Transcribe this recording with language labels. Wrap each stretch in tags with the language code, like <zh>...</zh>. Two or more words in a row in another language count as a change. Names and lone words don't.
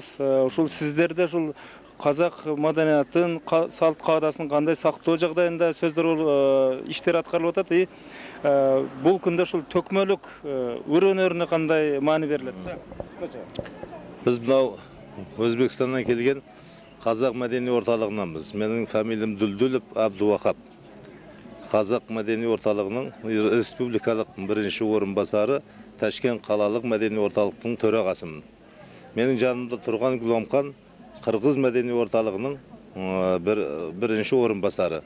<ky>Ушул сиздерде ушул казак маданиятын, салт каадасын кандай сактоо жагдайында сөздөр иштер аткарылып атат. Бул күндө ушул төкмөлүк ыр өнөрүнө кандай маани берилет?</ky> <kk>Biz mынау Өзбекстандан келген Қазақ мәдени орталығынанбыз. Менің фамилиям Дүлдүлов Абдуахап. Қазақ мәдени орталығының республикалық бірінші орынбасары, Ташкент қалалық мәдени орталықтың төрағасымын. Менің жанымда тұрған Гүломхан Қырғыз мәдени орталығының бірінші орынбасары.</kk>